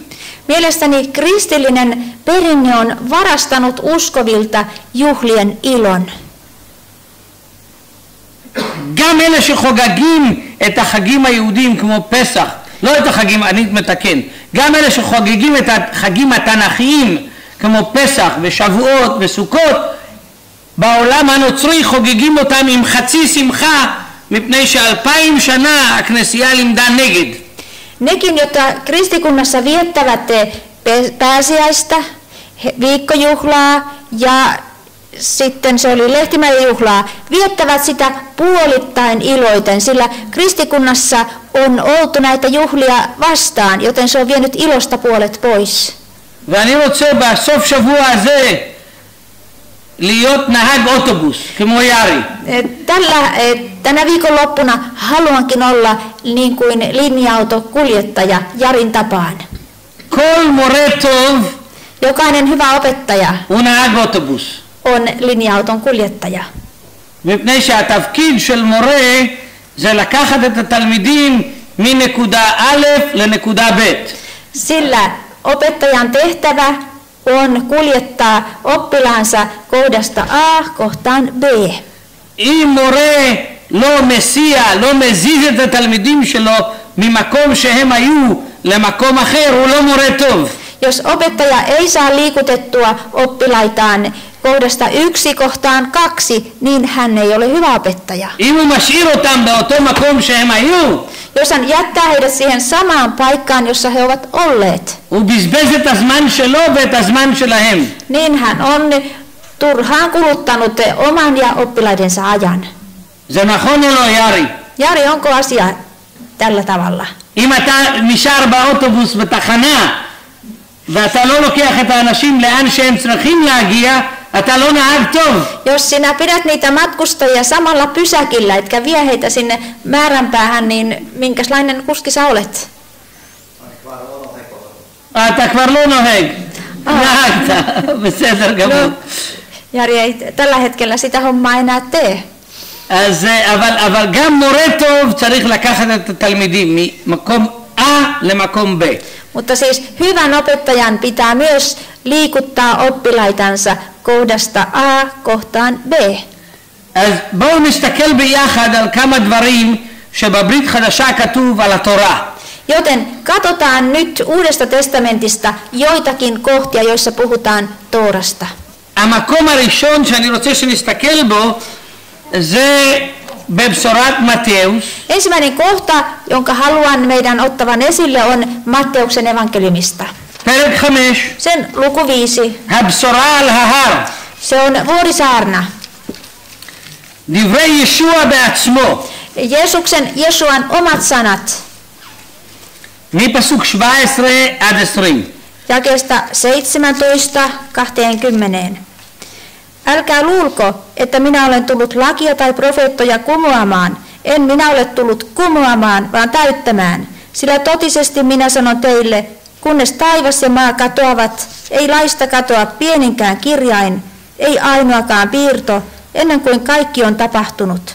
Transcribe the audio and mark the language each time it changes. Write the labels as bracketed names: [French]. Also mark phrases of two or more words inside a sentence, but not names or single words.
[Finnish] Mielestäni kristillinen perinne on varastanut uskovilta juhlien ilon. [Hebrew] גם אלה שחוגגים את החגים היהודיים כמו פסח, לא את החגים, אני מתקן, גם אלה שחוגגים את החגים התנ"כיים כמו פסח ושבועות וסוכות, בעולם הנוצרי חוגגים אותם עם חצי שמחה, מפני ש2000 שנה הכנסייה לימדה נגד. [Finnish] Nekin, jotka kristikunnassa viettävät pääsiäistä, viikkojuhlaa ja sitten se oli lehtimäjuhlaa, viettävät sitä puolittain iloiten, sillä kristikunnassa on oltu näitä juhlia vastaan, joten se on vienyt ilosta puolet pois. [Hebrew] ואני רוצה בסוף שבוע הזה להיות נהג אוטובוס, כמו יארי. [Finnish] Tänä viikonloppuna haluankin olla niin kuin linja-autokuljettaja Jarin tapaan. [Hebrew] כל מורה טוב [Finnish] Jokainen hyvä opettaja [Hebrew] הוא נהג אוטובוס. [Finnish] on linja-auton kuljettaja. [Hebrew] מפני שהתפקיד של מורה זה לקחת את התלמידים מנקודה א' לנקודה ב'. [Finnish] Sillä opettajan tehtävä on kuljettaa oppilaansa kohdasta A kohtaan B. [Hebrew] אם מורה לא מסיע, לא מזיז את התלמידים שלו ממקום שהם היו למקום אחר, הוא לא מורה טוב. [Finnish] Jos opettaja ei saa liikutettua oppilaitaan kohdasta 1 kohtaan 2, niin hän ei ole hyvä opettaja. [Hebrew] אם הוא משאיר אותם באותו מקום שהם היו, [Finnish] Jos hän jättää heidät siihen samaan paikkaan, jossa he ovat olleet, [Hebrew] הוא בזבז את הזמן שלו ואת הזמן שלהם. [Finnish] niin hän on turhaan kuluttanut oman ja oppilaidensa ajan. [Hebrew] זה נכון או לא, יארי? [Finnish] Jari, onko asia tällä tavalla? [Hebrew] אם אתה נשאר באוטובוס בתחנה ואתה לא לוקח את האנשים לאן שהם צריכים להגיע, אתה לא נהג טוב. [Finnish] Jos sinä pidät niitä matkustajia samalla pysäkillä, etkä vie heitä sinne määränpäähän, niin minkälainen kuski sä olet? [Hebrew] אתה כבר לא נוהג. נהגת, בסדר גמור. [Finnish] Jari ei tällä hetkellä sitä hommaa enää tee. [Hebrew] אבל גם מורה טוב צריך לקחת את התלמידים ממקום A למקום B. [Finnish] Mutta siis hyvän opettajan pitää myös liikuttaa oppilaitansa kohdasta A kohtaan B. [Hebrew] אז בואו נסתכל ביחד על כמה דברים שבברית חדשה כתוב על התורה. [Finnish] Joten katsotaan nyt Uudesta testamentista joitakin kohtia, joissa puhutaan Toorasta. [Hebrew] המקום הראשון שאני רוצה שנסתכל בו זה בבשורת מתאוס. [Finnish] Ensimmäinen kohta, jonka haluan meidän ottavan esille, on Matteuksen evankeliumista. [Hebrew] פרק 5. [Finnish] Sen luku 5. [Hebrew] הבשורה על ההר. [Finnish] Se on vuorisaarna. [Hebrew] דברי ישוע בעצמו. [Finnish] Jesuan omat sanat. [Hebrew] מפסוק 17 עד 20. [Finnish] Jakeesta 17-20. Älkää luulko, että minä olen tullut lakia tai profeettoja kumoamaan. En minä ole tullut kumoamaan, vaan täyttämään. Sillä totisesti minä sanon teille, kunnes taivas ja maa katoavat, ei laista katoa pieninkään kirjain, ei ainoakaan piirto, ennen kuin kaikki on tapahtunut.